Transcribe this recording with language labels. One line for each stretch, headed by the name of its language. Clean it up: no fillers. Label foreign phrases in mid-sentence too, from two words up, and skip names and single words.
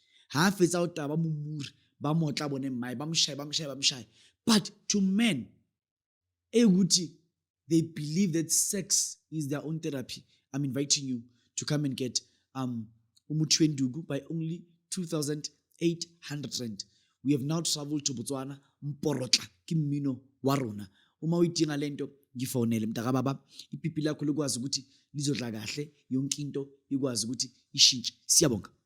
English: But to men, they believe that sex is their own therapy. I'm inviting you to come and get Umutwendugu by only 2,800 rand. we have now traveled to Botswana.
Tswana: Mporotla ke mmino wa rona.
Zulu: Uma uyidinga lento ngifonele mntakababa, ipipi lakho likwazi ukuthi lizodla kahle, yonke into ikwazi ukuthi ishintshe. Siyabonga.